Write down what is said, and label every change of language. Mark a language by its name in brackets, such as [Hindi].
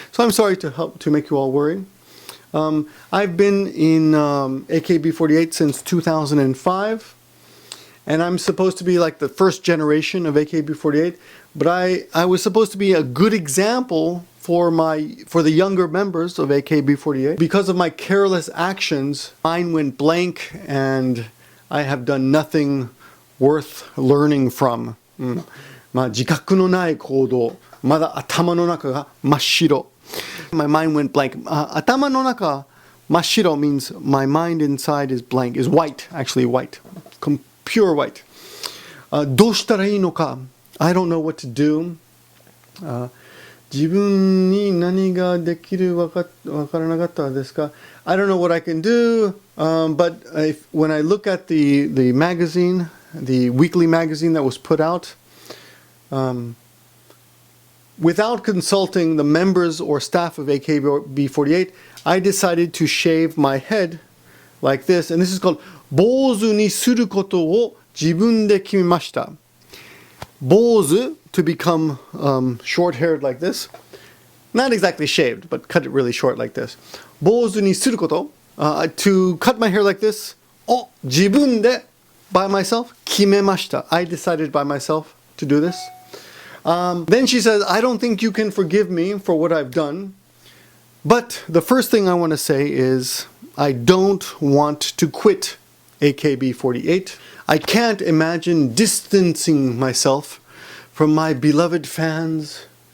[English] So I'm sorry to make you all worry. I've been in AKB48 since 2005, and I'm supposed to be like the first generation of AKB48, but I was supposed to be a good example for the younger members of AKB48. Because of my careless actions, mine went blank, and I have done nothing worth learning from. [Japanese] 自覚のない行動、まだ頭の中が真っ白. [English] My mind went blank. [Japanese] 頭の中真っ白 [English] means my mind inside is blank, is white, actually white, pure white. [Japanese] どうしたらいいのか? [English] I don't know what to do. [Japanese] 自分に何ができるわからなかったですか? [English] I don't know what I can do, but when I look at the magazine, the weekly magazine that was put out, without consulting the members or staff of AKB48, I decided to shave my head like this, and this is called [Japanese] 坊主にすることを自分で決めました. [English] 坊主 to become short-haired like this. Not exactly shaved, but cut it really short like this. [Japanese] 坊主にすること [English] to cut my hair like this. [Japanese] を自分で [English] by myself [Japanese] 決めました. [English] I decided by myself to do this. Then she says, I don't think you can forgive me for what I've done. But the first thing I want to say is I don't want to quit AKB48. I can't imagine distancing myself from my beloved fans,